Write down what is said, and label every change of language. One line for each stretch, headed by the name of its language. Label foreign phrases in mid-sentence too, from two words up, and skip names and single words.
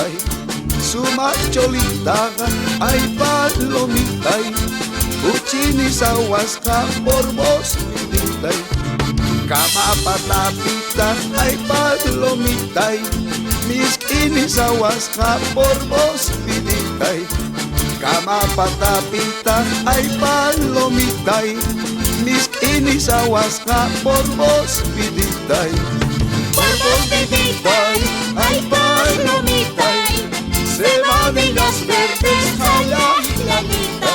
Quechua: Suma cholita, ay, palomita, cuchini sawasca
Spanish: por vos vidita.
Quechua: Kama patapita, ay, palomita, miskini sawasca
Spanish: por vos vidita.
Quechua: Kama patapita, ay, palomita, miskini sawasca
Spanish: por vos vidita. Por vos vidita, ay, palomita, cebadillas verdes, jala, lalita.